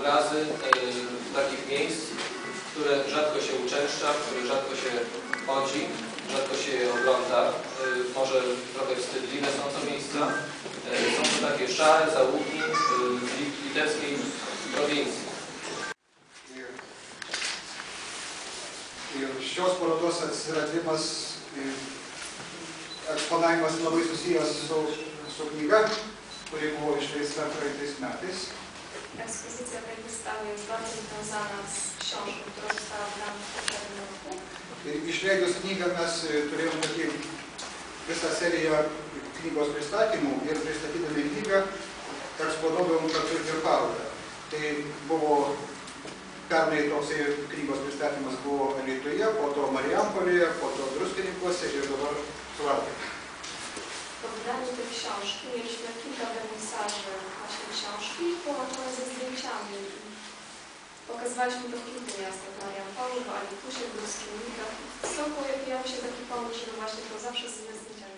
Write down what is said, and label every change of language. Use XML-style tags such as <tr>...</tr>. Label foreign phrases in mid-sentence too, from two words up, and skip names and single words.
<pl>obrazy takich miejsc, w które rzadko się uczęszcza, w które rzadko się chodzi, rzadko się je ogląda. Może trochę wstydliwe są to miejsca. Są to takie szare zaułki litewskiej prowincji.</pl> <lt>Ir šios parodos atsiradimas, eksponavimas labai susijęs su knyga, kuri buvo išleista praeitais metais.</lt> <pl>Ekspozycja tej wystawy jest bardzo związana z książką, która została wydana w poprzednim roku.</pl> <lt>Ir išleidus knygą mes turėjome tokį visą seriją knygos pristatymų ir pristatydami knygą eksponuodavom kartu ir parodą. Tai buvo pernai toksai knygos pristatymas buvo Alytuje, po to Marijampolėje, po to Druskininkuose ir dabar Suvalkuje.</lt> <pl>Po wydaniu tej książki mieliśmy kilka wernisaży właśnie książki połączone ze zdjęciami. Pokazywaliśmy to w kilku miastach, w Marijampolu, w Alitusie, w Druskinikach. Stąd pojawił się taki pomysł, żeby właśnie to zawsze ze zdjęciami</pl>